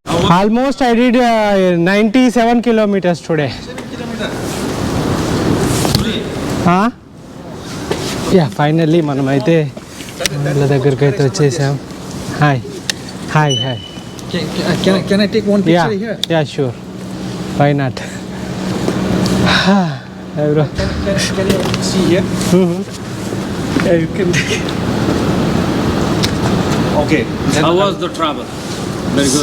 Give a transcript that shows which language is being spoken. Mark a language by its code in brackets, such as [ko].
[en] Almost I did 97 kilometers today. [te] Yeah finally మనమైతే వాళ్ళ దగ్గరికి అయితే వచ్చేసాం. Hi hi hi. [en] Can I take one picture here? Yeah sure, why not. Bro Can you see here? Yeah, you can. Okay. How was the travel? Very good.